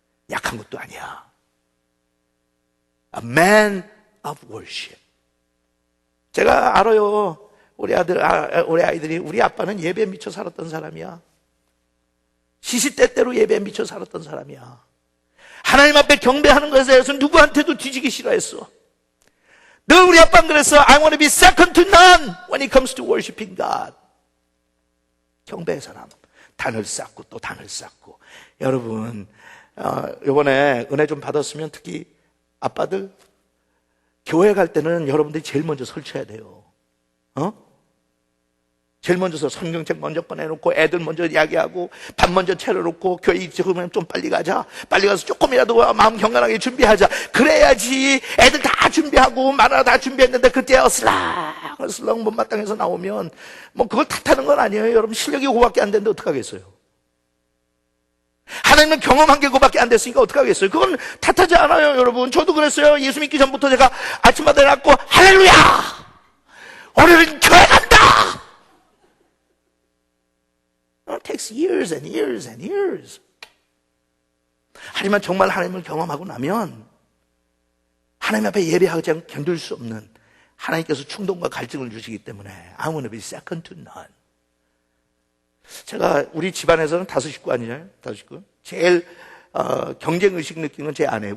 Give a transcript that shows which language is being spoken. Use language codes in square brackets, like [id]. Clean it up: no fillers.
[ko] 약한 것도 아니야. [en] A man of worship. [ko] 제가 알아요. 우리 아이들이 우리 아빠는 예배에 미쳐 살았던 사람이야. 시시때때로 예배에 미쳐 살았던 사람이야. 하나님 앞에 경배하는 것에 대해서 누구한테도 뒤지기 싫어했어. 너 우리 아빠는 그랬어. [en] I want to be second to none when it comes to worshiping God. [ko] 경배의 사람. 단을 쌓고 또 단을 쌓고. 여러분, 이번에 은혜 좀 받았으면 특히 아빠들 교회 갈 때는 여러분들이 제일 먼저 설쳐야 돼요. 제일 먼저서 성경책 먼저 꺼내놓고 애들 먼저 이야기하고 밥 먼저 차려놓고 교회 있으면 좀 빨리 가자. 빨리 가서 조금이라도 마음 경건하게 준비하자. 그래야지 애들 다 준비하고 마누라 다 준비했는데 그때 슬렁 못마땅해서 나오면 뭐 그걸 탓하는 건 아니에요. 여러분 실력이 그거밖에 안 되는데 어떡하겠어요. 하나님은 경험한 게 그거밖에 안 됐으니까 어떡하겠어요. 그건 탓하지 않아요. 여러분 저도 그랬어요. 예수 믿기 전부터 제가 아침마다 일어났고 할렐루야 오늘은 교회 간다. [en] It takes years and years and years. [ko] 하지만 정말 하나님을 경험하고 나면 하나님 앞에 예배하지 않고 견딜 수 없는 하나님께서 충동과 갈증을 주시기 때문에 [en] I want to be second to none. [ko] 제가 우리 집안에서는 5식구 아니잖아요. 5식구. 제일 경쟁의식 느끼는 건 제 아내예요.